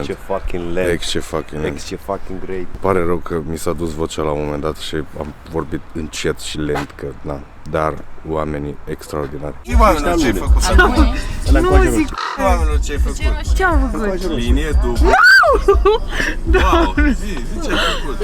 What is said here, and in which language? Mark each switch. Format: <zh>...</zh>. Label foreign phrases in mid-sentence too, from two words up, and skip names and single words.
<en>Exce fucking land. Exce fucking land. Exce fucking great.</en> <ro>Pare rău că mi s-a dus vocea la un moment dat și am vorbit încet și lent, că na, dar oamenii extraordinari. Oamenilor, ce-ai făcut? Nu zic. Oamenilor, ce-ai făcut? Ce-am făcut? Linie dublă. Wow, zi ce-ai făcut?</ro>